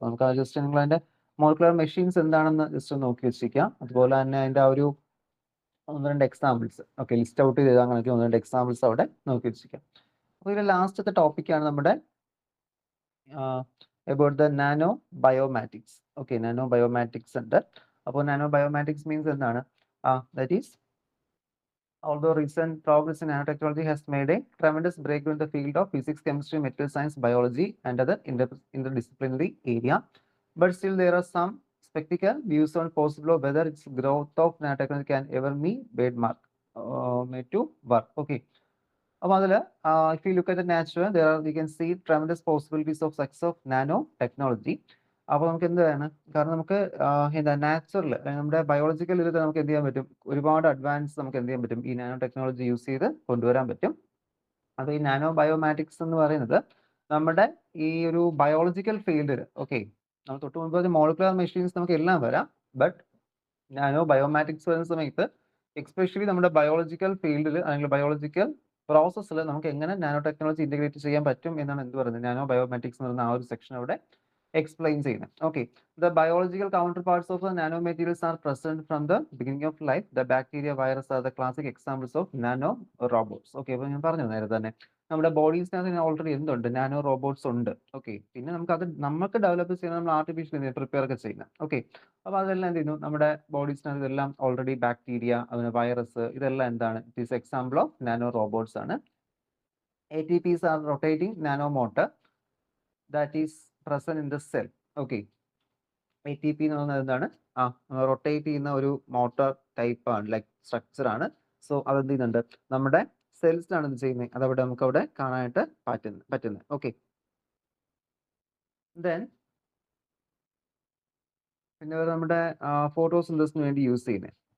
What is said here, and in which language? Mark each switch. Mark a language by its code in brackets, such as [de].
[ml] അപ്പൊ നമുക്ക് ജസ്റ്റ് നിങ്ങൾ അതിന്റെ മോളിക്കുലർ മെഷീൻസ് എന്താണെന്ന് ജസ്റ്റ് നോക്കി വെച്ചിരിക്കാം. അതുപോലെ തന്നെ അതിന്റെ ആ ഒരു ഒന്ന് രണ്ട് എക്സാമ്പിൾസ് ഓക്കെ ലിസ്റ്റ് ഔട്ട് ചെയ്ത് അങ്ങനെയൊക്കെ ഒന്ന് രണ്ട് എക്സാമ്പിൾസ് അവിടെ നോക്കി വെച്ചിരിക്കാം. അപ്പോൾ ഇതിലെ ലാസ്റ്റത്തെ ടോപ്പിക്കാണ് നമ്മുടെ [en] about the nano biomatics. [ml] Okay, nano biomatics ഉണ്ട്. അപ്പോൾ nano biomatics means എന്താണ്, [en] that is although recent progress in nanotechnology has made a tremendous breakthrough in the field of physics, chemistry, material science, biology, and other interdisciplinary area, but still there are some skeptical views on possible whether its growth of nanotechnology can ever be made to work. [ml] Okay. അപ്പോൾ അതിൽ [en] if you look at the nature, we can see tremendous possibilities of success of nano technology. [ml] അപ്പോൾ നമുക്ക് എന്താണ്, കാരണം നമുക്ക് എന്താ natural നമ്മുടെ biological ഇതിൽ നമുക്ക് എന്ത് ചെയ്യാൻ പറ്റും, ഒരുപാട് അഡ്വാൻസ് നമുക്ക് എന്ത് ചെയ്യാൻ പറ്റും, ഈ നാനോ ടെക്നോളജി യൂസ് ചെയ്ത് കൊണ്ടുവരാൻ പറ്റും. അപ്പോൾ ഈ നാനോ ബയോമാറ്റിക്സ് എന്ന് പറയുന്നത് നമ്മുടെ ഈ ഒരു ബയോളജിക്കൽ ഫീൽഡിൽ ഓക്കെ നമ്മൾ തൊട്ട് മുമ്പ് മോളിക്കുലർ മെഷീൻസ് നമുക്ക് എല്ലാം വരാം. ബട്ട് നാനോ ബയോമാറ്റിക്സ് വരുന്ന സമയത്ത് എക്സ്പെഷ്യലി നമ്മുടെ ബയോളജിക്കൽ ഫീൽഡിൽ അല്ലെങ്കിൽ ബയോളജിക്കൽ പ്രോസസ്സിൽ നമുക്ക് എങ്ങനെ നാനോ ടെക്നോളജി ഇന്റഗ്രേറ്റ് ചെയ്യാൻ പറ്റും എന്നാണ് എന്ത് പറയുന്നത്, നാനോ ബയോമാറ്റിക്സ് എന്ന് പറയുന്ന ആ ഒരു സെക്ഷൻ അവിടെ explain ചെയ്യുന്നത്. [en] Okay, the biological counterparts of the nanomaterials are present from the beginning of life. The bacteria, virus are the classic examples of nano robots. [ml] Okay, അപ്പോൾ ഞാൻ പറഞ്ഞു നേരത്തെ തന്നെ നമ്മുടെ ബോഡീസിനകത്ത് ഓൾറെഡി എന്തുണ്ട്, നാനോ റോബോട്ട്സ് ഉണ്ട്. ഓക്കെ, പിന്നെ നമുക്ക് ഡെവലപ്പ് ചെയ്യുന്ന നമ്മൾ ആർട്ടിഫിഷ്യൽ പ്രിപ്പയർ ഒക്കെ ചെയ്യുന്നത്. ഓക്കെ, അപ്പോൾ അതെല്ലാം എന്ത് ചെയ്യുന്നു, നമ്മുടെ ബോഡീസിനകത്ത് ഇതെല്ലാം ഓൾറെഡി ബാക്ടീരിയ, അതിന് വൈറസ്, ഇതെല്ലാം എന്താണ്, it is example of nano robots ആണ്. [en] ATPs are rotating nanomotor that is present in the cell. [ml] Okay, ATP എന്ന് പറയുന്നത് എന്താണ്, റൊട്ടേറ്റ് ചെയ്യുന്ന ഒരു മോട്ടോർ ടൈപ്പ് ആണ്, ലൈക്ക് സ്ട്രക്ചർ ആണ്. സോ അതെന്ത് ചെയ്യുന്നുണ്ട്, നമ്മുടെ സെൽസിലാണ് ഇത് ചെയ്യുന്നത്, അതവിടെ നമുക്ക് അവിടെ കാണാനായിട്ട് പറ്റുന്നത്. ഓക്കെ, ദെൻ പിന്നെ നമ്മുടെ ഫോട്ടോസിന്തസിന് വേണ്ടി യൂസ് ചെയ്യുന്നത്.